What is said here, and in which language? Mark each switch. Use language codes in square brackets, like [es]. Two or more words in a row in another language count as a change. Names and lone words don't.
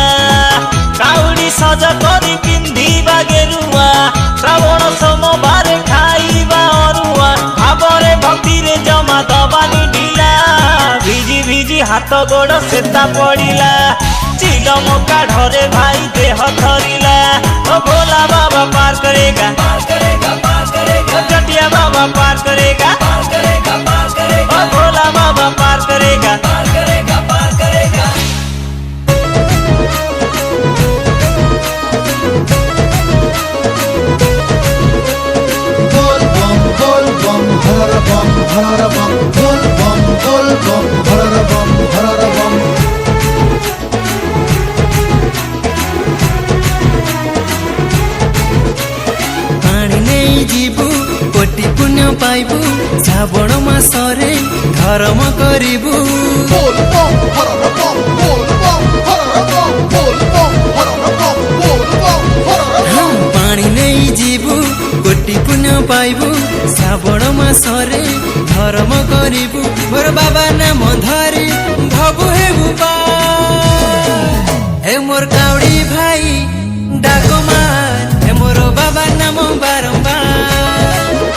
[or] କାଉଡ଼ି ସଜ କରି ପିନ୍ଧିବା ଗେରୁଆ ଶ୍ରାବଣ ସୋମବାରେ ଖାଇବା ଅରୁଆ ଭାବରେ ଭକ୍ତିରେ ଜମା ଦବାନି ଢିଲା ଭିଜି ଭିଜି ହାତ ଗୋଡ଼ ସେତା ପଡ଼ିଲା ଚିଲମ କାଢ଼ରେ ଭାଇ ଦେହ ଥରିଲା ଓ [hi] भोला बाबा पार करेगा [or] ଓ [hi] जटिया बाबा पार करेगा [or] ଓ [hi] भोला बाबा पार करेगा बोल बम हरारा बम बोल बम हरारा बम [or] ପାଣି ନେଇ ଯିବୁ କୋଟି ପୁଣ୍ୟ ପାଇବୁ ଶ୍ରାବଣ ମାସରେ ଧର୍ମ କରିବୁ [hi] बोल बम हरारा बम हरारा बम [or] ପାଣି ନେଇ ଯିବୁ କୋଟି ପୁଣ୍ୟ ପାଇବୁ ଶ୍ରାବଣ ମାସରେ ଧର୍ମ କରିବୁ ମୋର ବାବା ନାମ ଧରି ଭବୁ ହେବୁ ହେ ମୋର କାଉଡ଼ି ଭାଇ ଡାକ ମାର ହେ ମୋର ବାବା ନାମ ବାରମ୍ବାର